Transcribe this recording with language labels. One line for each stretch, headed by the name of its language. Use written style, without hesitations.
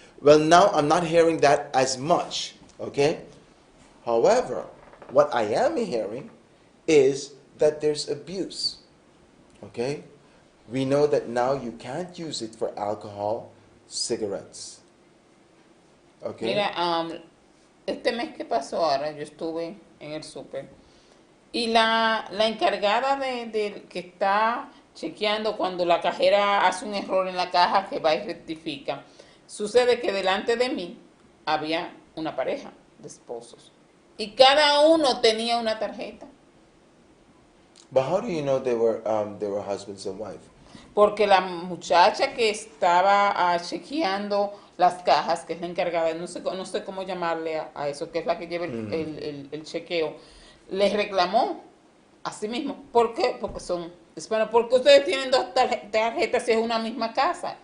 English: Well, now I'm not hearing that as much. Okay. However, what I am hearing is that there's abuse. Okay. We know that now you can't use it for alcohol, cigarettes. Okay.
Spanish: Mira, este mes que pasó ahora, yo estuve en el súper y la encargada de que está chequeando cuando la cajera hace un error en la caja que va y rectifica, sucede que delante de mí había una pareja de esposos y cada uno tenía una tarjeta.
English: But how do you know they were husbands and wife?
Spanish: Porque la muchacha que estaba chequeando las cajas, que es la encargada, no sé cómo llamarle a eso, que es la que lleva el chequeo, les reclamó a sí mismo. ¿Por qué? Bueno, porque ustedes tienen 2 tarjetas y es una misma casa.